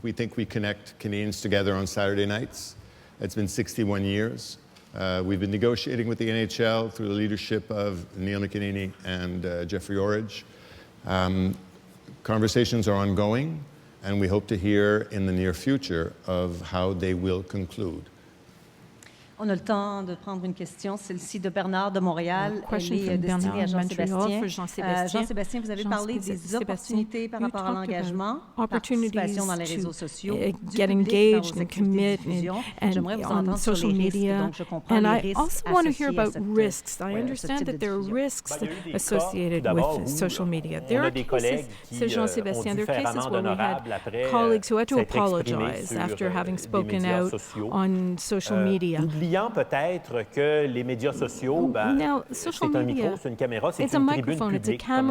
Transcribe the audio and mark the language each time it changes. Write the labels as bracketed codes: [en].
[en] We think we connect Canadians together on Saturday nights. It's been 61 years. We've been negotiating with the NHL through the leadership of Neil McEnany and Jeffrey Orridge. Conversations are ongoing, and we hope to hear in the near future of how they will conclude. [fr] On a le temps de prendre une question, celle-ci de Bernard de Montréal. Elle est destinée à Jean-Sébastien. Jean-Sébastien, vous avez parlé des opportunités par rapport à l'engagement, participation dans les réseaux sociaux, [en] get engaged and commit and on social media. And I also want to hear about risks. I understand that there are risks associated with social media. There are cases, says Jean-Sébastien, there are cases where we had colleagues who had to apologize after having spoken out on social media. [fr] Peut-être que les médias sociaux, c'est un micro, c'est une caméra, c'est une tribune publique.